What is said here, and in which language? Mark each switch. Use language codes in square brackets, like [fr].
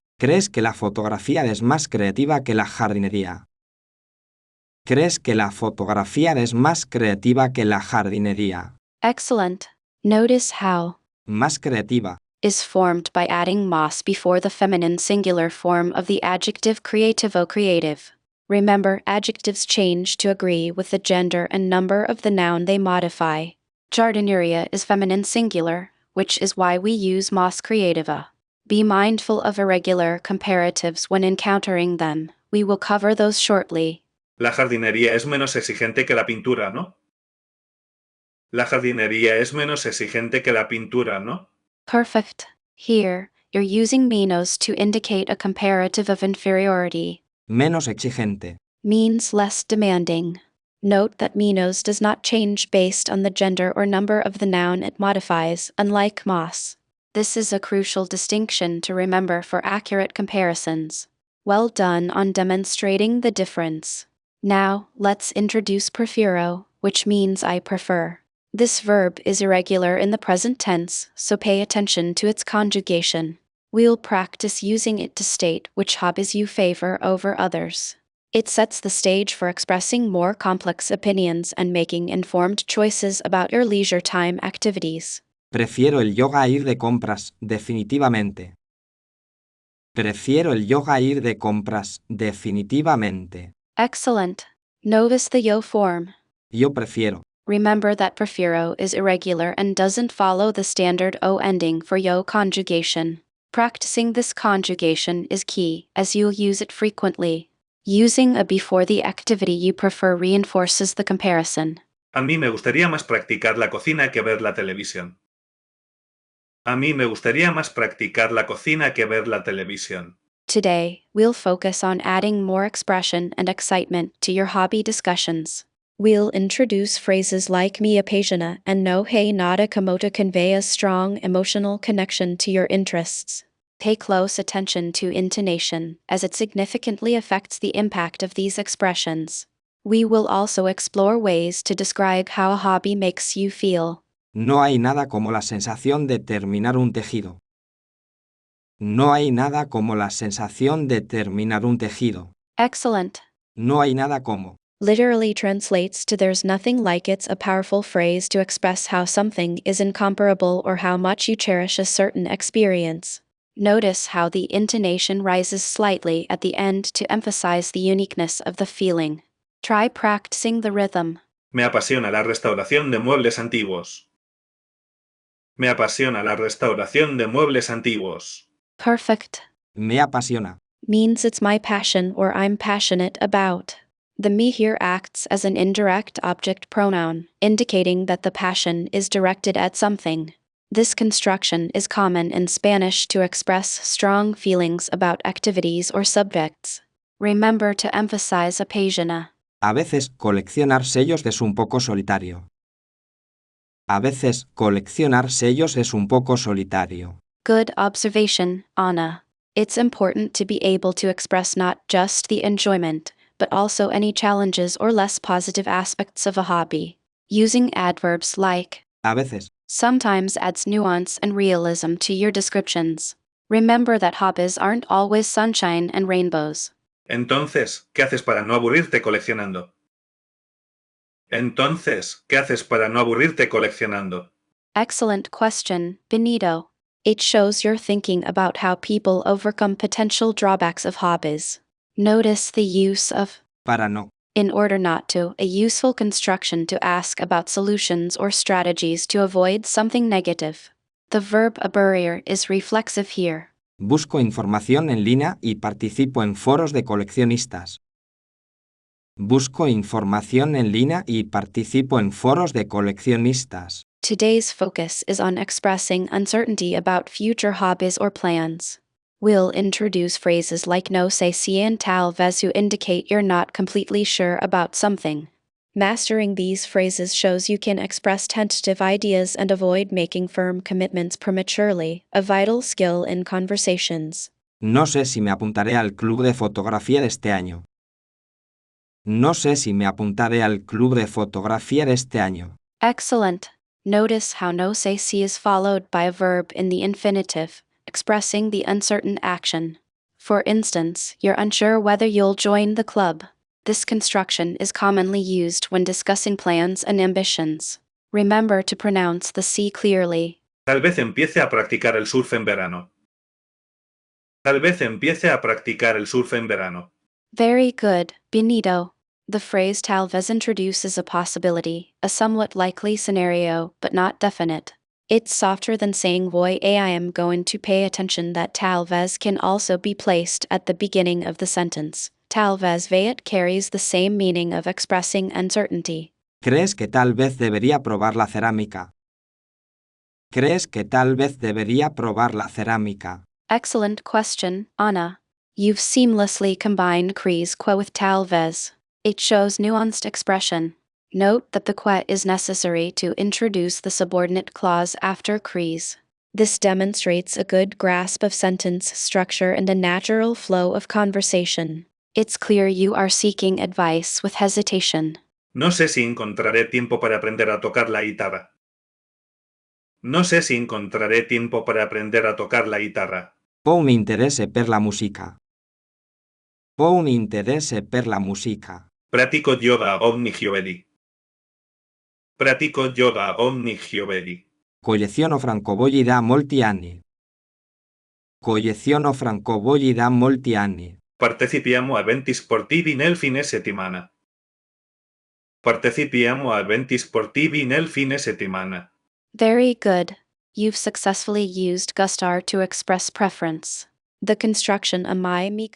[es] ¿Crees que la fotografía es más creativa que la jardinería? ¿Crees que la fotografía es más creativa que la jardinería? [en] Excellent. Notice how [es] Más creativa. [en] is formed by adding mas before the feminine singular form of the adjective creativo creative. Remember, adjectives change to agree with the gender and number of the noun they modify. Jardineria is feminine singular, which is why we use [es] mas creativa. [en] Be mindful of irregular comparatives when encountering them. We will cover those shortly. [es] La jardinería es menos exigente que la pintura, ¿no? La jardinería es menos exigente que la pintura, ¿no? [en] Perfect. Here, you're using menos to indicate a comparative of inferiority. Menos exigente. Means less demanding. Note that menos does not change based on the gender or number of the noun it modifies, unlike mas. This is a crucial distinction to remember for accurate comparisons. Well done on demonstrating the difference. Now, let's introduce prefiro, which means I prefer. This verb is irregular in the present tense, so pay attention to its conjugation. We'll practice using it to state which hobbies you favor over others. It sets the stage for expressing more complex opinions and making informed choices about your leisure time activities. [es] Prefiero el yoga a ir de compras, definitivamente. Prefiero el yoga a ir de compras, definitivamente. [en] Excellent. Notice the yo form. [es] Yo prefiero. [en] Remember that prefiro is irregular and doesn't follow the standard o ending for yo conjugation. Practicing this conjugation is key, as you'll use it frequently. Using a before the activity you prefer reinforces the comparison. [es] A mí me gustaría más practicar la cocina que ver la televisión. A mí me gustaría más practicar la cocina que ver la televisión. [en] Today, we'll focus on adding more expression and excitement to your hobby discussions. We'll introduce phrases like [es] me apasiona [en] and [es] no hay nada como [en] to convey a strong emotional connection to your interests. Pay close attention to intonation, as it significantly affects the impact of these expressions. We will also explore ways to describe how a hobby makes you feel. [es] No hay nada como la sensación de terminar un tejido. No hay nada como la sensación de terminar un tejido. [en] Excellent. [es] No hay nada como. [en] Literally translates to there's nothing like. It's a powerful phrase to express how something is incomparable or how much you cherish a certain experience. Notice how the intonation rises slightly at the end to emphasize the uniqueness of the feeling. Try practicing the rhythm. [es] Me apasiona la restauración de muebles antiguos. Me apasiona la restauración de muebles antiguos. [en] Perfect. [es] Me apasiona. [en] Means it's my passion or I'm passionate about. The me here acts as an indirect object pronoun, indicating that the passion is directed at something. This construction is common in Spanish to express strong feelings about activities or subjects. Remember to emphasize apasiona. [es] A veces coleccionar sellos es un poco solitario. A veces coleccionar sellos es un poco solitario. [en] Good observation, Anna. It's important to be able to express not just the enjoyment, but also any challenges or less positive aspects of a hobby. Using adverbs like [es] A veces. [en] sometimes adds nuance and realism to your descriptions. Remember that hobbies aren't always sunshine and rainbows. [es] Entonces, ¿qué haces para no aburrirte coleccionando? Entonces, ¿qué haces para no aburrirte coleccionando? [en] Excellent question, Benito. It shows you're thinking about how people overcome potential drawbacks of hobbies. Notice the use of [es] Para no. [en] in order not to, a useful construction to ask about solutions or strategies to avoid something negative. The verb aburrir is reflexive here. [es] Busco información en línea y participo en foros de coleccionistas. Busco información en línea y participo en foros de coleccionistas. [en] Today's focus is on expressing uncertainty about future hobbies or plans. We'll introduce phrases like [es] no sé si [en] and [es] tal vez [en] to indicate you're not completely sure about something. Mastering these phrases shows you can express tentative ideas and avoid making firm commitments prematurely, a vital skill in conversations. [es] No sé si me apuntaré al club de fotografía de este año. No sé si me apuntaré al club de fotografía de este año. [en] Excellent. Notice how [es] no sé si [en] is followed by a verb in the infinitive, expressing the uncertain action. For instance, you're unsure whether you'll join the club. This construction is commonly used when discussing plans and ambitions. Remember to pronounce the C clearly. [es] Tal vez empiece a practicar el surf en verano. Tal vez empiece a practicar el surf en verano. [en] Very good, Benito. The phrase [es] tal vez [en] introduces a possibility, a somewhat likely scenario, but not definite. It's softer than saying voy I am going to pay attention. That [es] tal vez [en] can also be placed at the beginning of the sentence. [es] Tal vez [en] veit carries the same meaning of expressing uncertainty. [es] ¿Crees que tal vez debería probar la cerámica? ¿Crees que tal vez debería probar la cerámica? [en] Excellent question, Anna. You've seamlessly combined [es] crees que [en] with [es] tal vez. [en] It shows nuanced expression. Note that the que is necessary to introduce the subordinate clause after crees. This demonstrates a good grasp of sentence structure and a natural flow of conversation. It's clear you are seeking advice with hesitation. [es] No sé si encontraré tiempo para aprender a tocar la guitarra. No sé si encontraré tiempo para aprender a tocar la guitarra. [it] Ho mi interesse per la musica. Ho un interesse per la musica. Pratico yoga ogni giovedì. Pratico yoga ogni giovedì. Colleziono francobolli da molti anni. Colleziono francobolli da molti anni. Partecipiamo a eventi sportivi nel fine settimana. Partecipiamo a eventi sportivi nel fine settimana. [en] Very good. You've successfully used gustar to express preference. The construction amai mi